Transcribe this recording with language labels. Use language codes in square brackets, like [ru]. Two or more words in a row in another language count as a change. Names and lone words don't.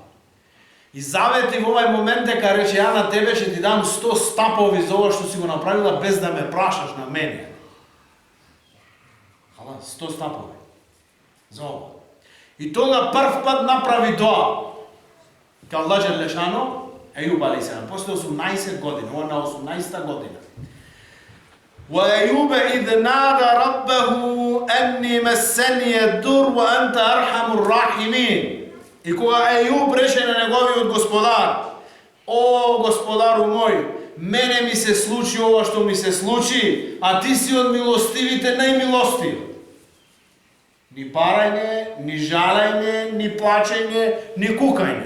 [mk] И завети во овај момент дека рече ја на тебе ќе ти дам 100 стапови за ова што си го направила без да ме прашаш на мене. Халас, 100 стапови за ова. И тога прв пат направи доа ка Аллах џелешано, Ејуб алейхиселам, после 18 години, ова на 18-та година. [ar] وَأَيُّوبَ إِذْ نَادَى رَبَّهُ أَنِّي مَسَّنِيَ الضُّرُّ وَأَنْتَ أَرْحَمُ الرَّاحِمِينَ. [mk] И кога Ејуб рече на неговиот господар: "О, господару мој, мене ми се случи ова што ми се случи, а ти си од милостивите најмилостив." Ни парање, ни жалење, ни плачење, ни кукање.